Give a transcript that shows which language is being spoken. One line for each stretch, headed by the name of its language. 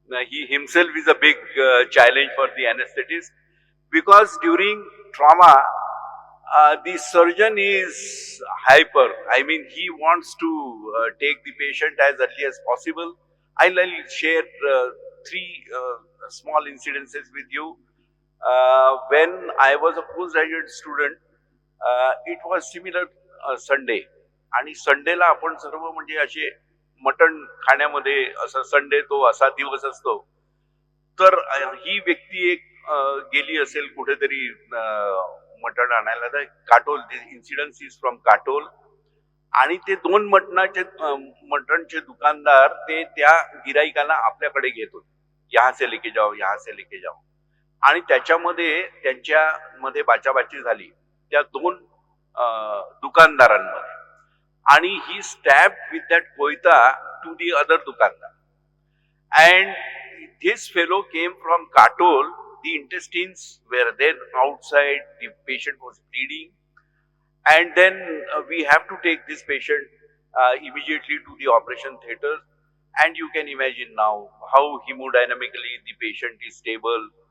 English: He himself is a big challenge for the anesthetist, because during trauma, the surgeon is hyper. He wants to take the patient as early as possible. I'll share 3 small incidences with you. When I was a postgraduate student, it was similar Sunday.
Marathi: आणि संडेला आपण सर्व म्हणजे असे मटण खाण्यामध्ये, असं Sunday तो असा दिवस असतो. तर ही व्यक्ती एक गेली असेल कुठेतरी मटण आणायला. तर Katol,
English: Incidence is from Katol.
Marathi: आणि ते 2 मटणचे दुकानदार ते त्या गिराईकाला आपल्याकडे घेत होते.
Hindi: यहाँ से लेके जाओ, यहाँ से लेके जाओ.
Marathi: आणि त्याच्यामध्ये त्यांच्यामध्ये बाचाबाची झाली त्या 2 दुकानदारांमध्ये.
English: आणि he stabbed with that koyta to the other dukandar. And this fellow came from Katol. The intestines were then outside. The patient was bleeding, and then we have to take this patient immediately to the operation theatre. And you can imagine now how hemodynamically the patient is stable.